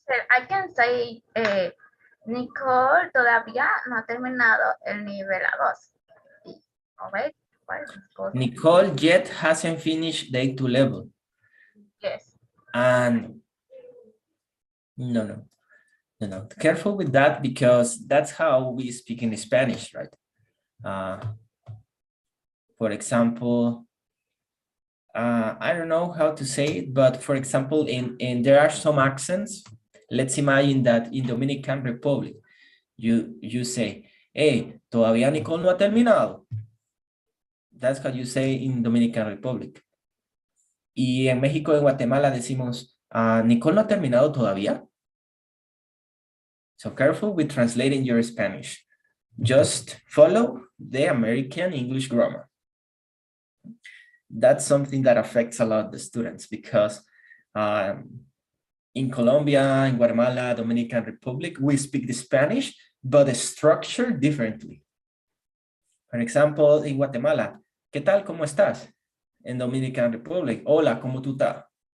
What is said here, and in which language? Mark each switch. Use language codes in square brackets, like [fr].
[en] I can say, [es] Nicole todavía no ha terminado el nivel A2. [en] Alright? Nicole yet hasn't finished the A2 level. Yes. And no. Careful with that because that's how we speak in Spanish, right? For example, I don't know how to say it, but for example, in there are some accents. Let's imagine that in Dominican Republic, you say, hey, [es] todavía Nicole no ha terminado. [en] That's how you say in Dominican Republic. [es] Y en México y Guatemala decimos, Nicole no ha terminado todavía. [en] So careful with translating your Spanish. Just follow the American English grammar. That's something that affects a lot the students because in Colombia, in Guatemala, Dominican Republic, we speak the Spanish, but the structure differently. For example, in [es] Guatemala, ¿qué tal? ¿Cómo estás? En Dominican Republic, hola, ¿cómo tú estás?